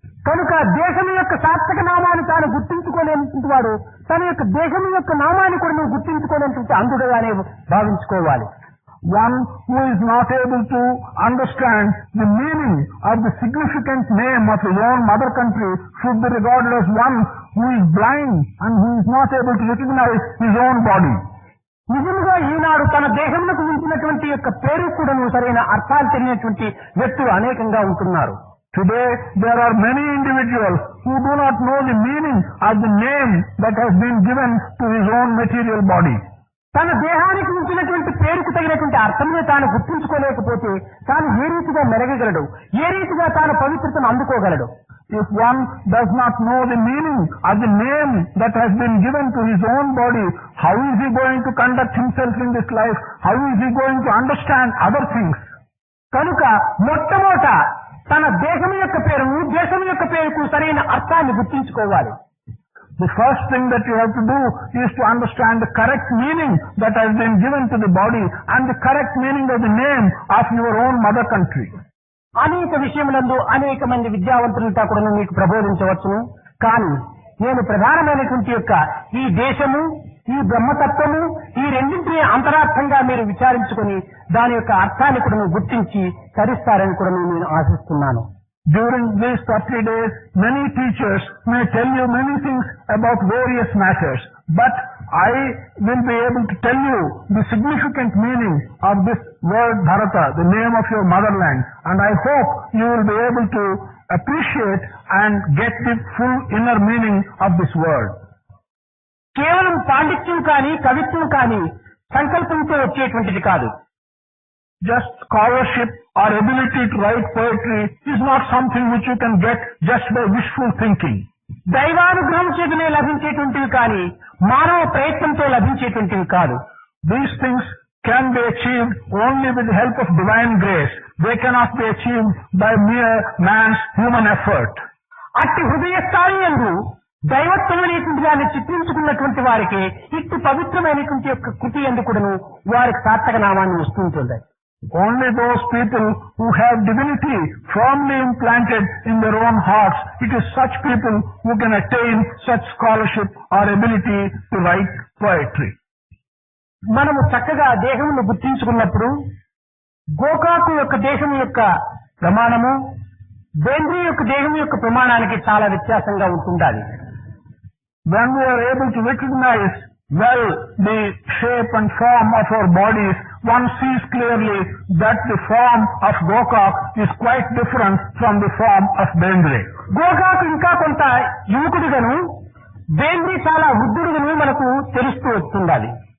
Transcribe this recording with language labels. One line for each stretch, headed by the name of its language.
Telugu: కనుక దేశం యొక్క సార్థక నామాన్ని తాను గుర్తించుకోలేనటువంటి వాడు తన యొక్క దేశం యొక్క నామాన్ని కూడా నువ్వు గుర్తించుకోలేనటువంటి అంధుడుగానే భావించుకోవాలి.
English: One who is not able to understand the meaning of the significant name of his own mother country should be regarded as one who is blind and who is not able to recognize his own body.
Telugu: నిజంగా ఈనాడు తన దేశంలో ఉంచినటువంటి యొక్క పేరు కూడా సరైన అర్థాలు తెలియనటువంటి వ్యక్తులు అనేకంగా ఉంటున్నారు.
English: Today there are many individuals who do not know the meaning of the name that has been given to his own material body.
Telugu: తన దేహానికి ఉంచినటువంటి పేరుకు తగినటువంటి అర్థంలో తాను గుర్తించుకోలేకపోతే తాను ఏ రీతిగా మెరగగలడు, ఏ రీతిగా తాను పవిత్రతను అందుకోగలడు?
English: If one does not know the meaning of the name that has been given to his own body, how is he going to conduct himself in this life? How is he going to understand other things?
Telugu: కనుక మొట్టమొదట తన దేశం యొక్క పేరును, దేశం యొక్క పేరుకు సరైన అర్థాన్ని గుర్తించుకోవాలి.
English: The first thing that you have to do is to understand the correct meaning that has been given to the body and the correct meaning of the name of your own mother country.
Telugu: అనేక విషయములందు అనేక మంది విద్యావంతులంతా కూడా మీకు ప్రబోధించవచ్చును. కానీ నేను ప్రధానమైనటువంటి యొక్క ఈ దేశము, ఈ బ్రహ్మతత్వము, ఈ రెండింటినీ అంతరార్థంగా మీరు విచారించుకొని దాని యొక్క అర్థాన్ని కూడా గుర్తించి తరిస్తారని కూడా నేను ఆశిస్తున్నాను.
English: During these 30 days, many teachers may tell you many things about various matters, but I will be able to tell you the significant meaning of this word Bharata, the name of your motherland, and I hope you will be able to appreciate and get the full inner meaning of this word.
Telugu: కేవలం పాండిత్యం కానీ, కవిత్వం కానీ సంకల్పంతో వచ్చేటువంటిది కాదు.
English: Just scholarship or ability to write poetry is not something which you can get just by wishful thinking.
Telugu: దైవానుగ్రహం చేతనే లభించేటువంటివి కానీ మానవ ప్రయత్నంతో లభించేటువంటివి కాదు.
English: These things can be achieved only with the help of divine grace. They cannot be achieved by mere man's human effort.
Telugu: అట్టి హృదయ స్థాయియందు దైవత్వం అనేటువంటి దాన్ని చిత్రించుకున్నటువంటి వారికి ఇట్టి పవిత్రమైనటువంటి యొక్క కృతి ఎందుకును వారికి సార్థక నామాన్ని వస్తుంటుంది.
English: Only those people who have divinity firmly implanted in their own hearts, it is such people who can attain such scholarship or ability to write poetry.
Telugu: మనము చక్కగా దేహమును గుర్తించుకున్నప్పుడు గోకాకు యొక్క దేశం యొక్క ప్రమాణము బేంద్రీ యొక్క దేహం యొక్క ప్రమాణానికి చాలా వ్యత్యాసంగా ఉంటుండాలి.
English: When we are able to recognize well the shape and form of our bodies, one sees clearly that the form of Gokak is quite different from the form of Bendre.
Telugu: గోకాకు ఇంకా కొంత యువకుడిగాను, బేంద్రీ చాలా వృద్ధుడుగాను మనకు తెలుస్తూ వస్తుండాలి.